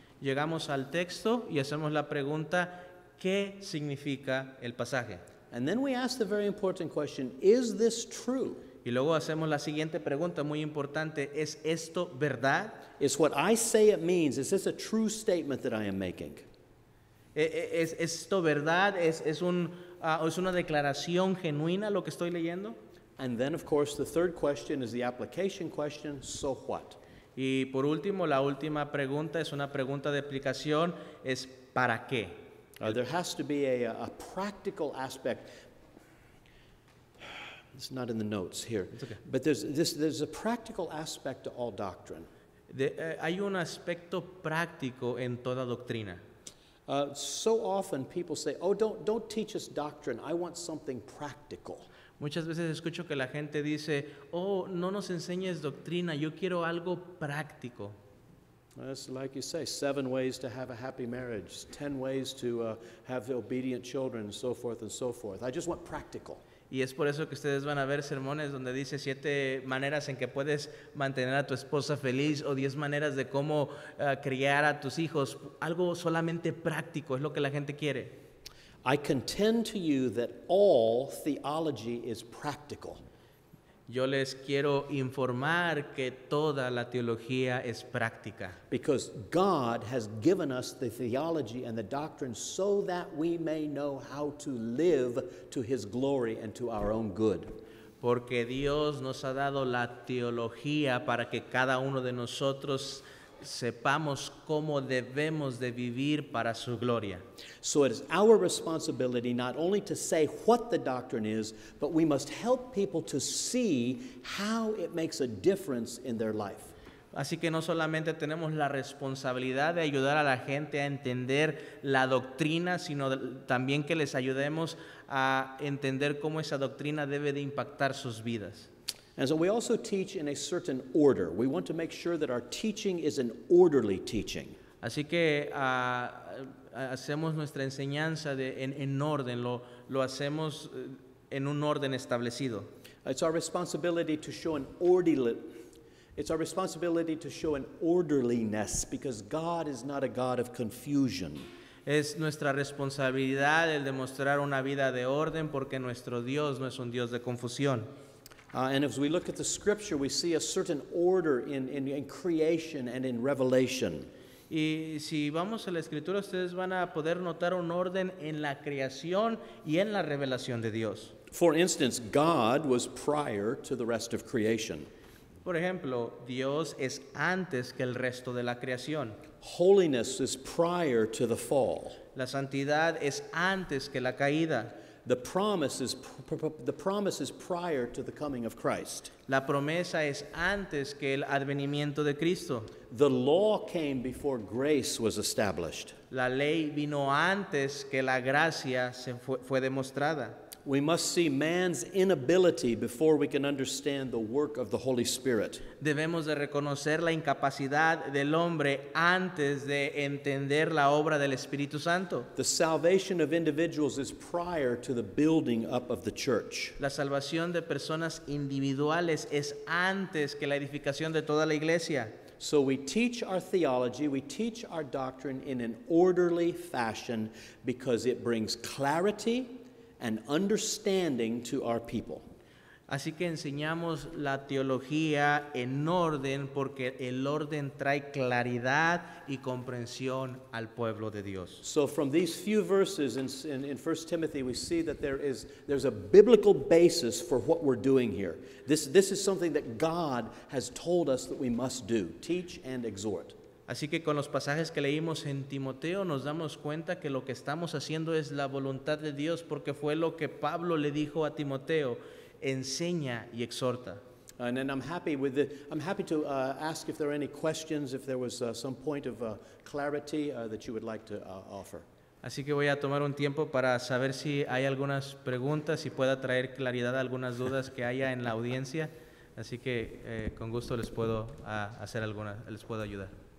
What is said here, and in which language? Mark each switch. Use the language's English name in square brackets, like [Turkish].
[Spanish] Llegamos al texto y hacemos la pregunta, ¿qué significa el pasaje? [English] And then we ask the very important question, is this true? [Spanish] Y luego hacemos la siguiente pregunta muy importante, ¿es esto verdad? [English] Is what I say it means, is this a true statement that I am making? [Spanish] ¿Es esto verdad? ¿Es una declaración genuina lo que estoy leyendo? [English] And then, of course, the third question is the application question, so what? [Spanish] Y por último, la última pregunta es una pregunta de aplicación, es ¿para qué? [English] There has to be a practical aspect. It's not in the notes here. It's okay. But there's a practical aspect to all doctrine. [Spanish] Hay un aspecto práctico en toda doctrina. [English] So often people say, oh, don't teach us doctrine. I want something practical. [Spanish] Muchas veces escucho que la gente dice, oh, no nos enseñes doctrina, yo quiero algo práctico. [English] It's like you say, 7 ways to have a happy marriage, 10 ways to have obedient children, and so forth and so forth. I just want practical. [Spanish] Y es por eso que ustedes van a ver sermones donde dice 7 maneras en que puedes mantener a tu esposa feliz o 10 maneras de cómo criar a tus hijos. Algo solamente práctico es lo que la gente quiere. [English] I contend to you that all theology is practical. [Spanish] Yo les quiero informar que toda la teología es práctica. [English] Because God has given us the theology and the doctrine so that we may know how to live to His glory and to our own good. [Spanish] Porque Dios nos ha dado la teología para que cada uno de nosotros sepamos cómo debemos de vivir para su gloria. [English] So it is our responsibility not only to say what the doctrine is, but we must help people to see how it makes a difference in their life. [Spanish] Así que no solamente tenemos la responsabilidad de ayudar a la gente a entender la doctrina, sino también que les ayudemos a entender cómo esa doctrina debe de impactar sus vidas. [English] And so we also teach in a certain order. We want to make sure that our teaching is an orderly teaching. [Spanish] Así que hacemos nuestra enseñanza en orden, lo hacemos en un orden establecido. [English] It's our responsibility to show an orderly. It's our responsibility to show an orderliness because God is not a God of confusion. [Spanish] Es nuestra responsabilidad el demostrar una vida de orden porque nuestro Dios no es un Dios de confusión. [English] And as we look at the scripture, we see a certain order in creation and in revelation. [Spanish] Y si vamos a la escritura, ustedes van a poder notar un orden en la creación y en la revelación de Dios. [English] For instance, God was prior to the rest of creation. [Spanish] Por ejemplo, Dios es antes que el resto de la creación. [English] Holiness is prior to the fall. [Spanish] La santidad es antes que la caída. [English] The promise is prior to the coming of Christ. [Spanish] La promesa es antes que el advenimiento de Cristo. [English] The law came before grace was established. [Spanish] La ley vino antes que la gracia fue demostrada. [English] We must see man's inability before we can understand the work of the Holy Spirit. [Spanish] Debemos de reconocer la incapacidad del hombre antes de entender la obra del Espíritu Santo. [English] The salvation of individuals is prior to the building up of the church. [Spanish] La salvación de personas individuales es antes que la edificación de toda la iglesia. [English] So we teach our theology, we teach our doctrine in an orderly fashion because it brings clarity and understanding to our people. [Spanish] Así que enseñamos la teología en orden porque el orden trae claridad y comprensión al pueblo de Dios. [English] So from these few verses in 1 Timothy, we see that there's a biblical basis for what we're doing here. This is something that God has told us that we must do, teach and exhort. [Spanish] Así que con los pasajes que leímos en Timoteo nos damos cuenta que lo que estamos haciendo es la voluntad de Dios porque fue lo que Pablo le dijo a Timoteo, enseña y exhorta. [English] And then I'm happy to ask if there are any questions, if there was some point of clarity that you would like to offer. [Spanish] Así que voy a tomar un tiempo para saber si hay algunas preguntas y pueda traer claridad a algunas dudas que haya en la audiencia. Así que con gusto les puedo les puedo ayudar.